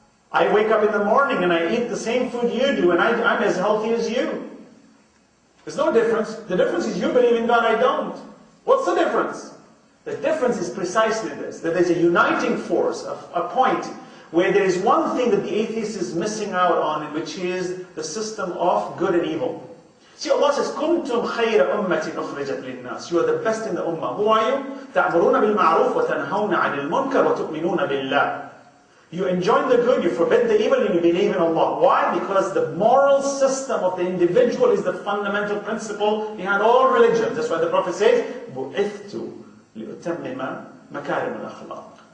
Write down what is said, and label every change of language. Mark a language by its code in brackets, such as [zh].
[en] I wake up in the morning and I eat the same food you do, and I'm as healthy as you. There's no difference. The difference is you believe in God, I don't. What's the difference? The difference is precisely this, that there's a uniting force, a point, where there is one thing that the atheist is missing out on, which is the system of good and evil. See, Allah says, [ar] كُنْتُمْ خَيْرَ أُمَّةٍ أُخْرِجَتْ لِلنَّاسِ. [en] You are the best in the ummah. Who are you? [ar] تَعْمُرُونَ بِالْمَعْرُوفِ وَتَنْهَوْنَ عَنِ الْمُنْكَرِ وَتُؤْمِنُونَ بِاللَّهِ. [en] You enjoin the good, you forbid the evil, and you believe in Allah. Why? Because the moral system of the individual is the fundamental principle behind all religions. That's why the Prophet says, [ar] بُعِثْتُ لِأُتَمِّمَ مَكَارِمَ الْأَخْلَاقِ.